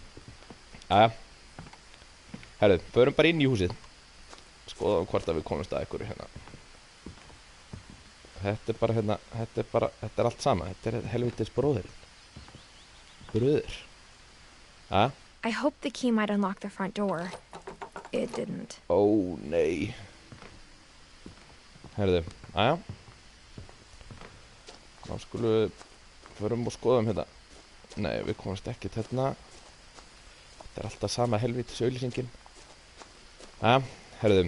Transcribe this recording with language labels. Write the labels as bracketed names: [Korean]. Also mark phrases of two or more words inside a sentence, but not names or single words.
[Icelandic] Jæja. Herðu, förum bara inn í húsið. Skoðum hvort að við komumst að einhverju hérna. Þetta er bara hérna, þetta er allt sama. Þetta er helvitis bróðir. Bröður. Jæja. [English] I hoped the key might unlock the front door. It didn't. [Icelandic] Ó, nei. Herðu, jæja. Þá skulum við förum og skoðum hérna. Nei, við komumst ekki hérna. Þetta er alltaf sama helvítis auglýsingin. Jæja, herðu.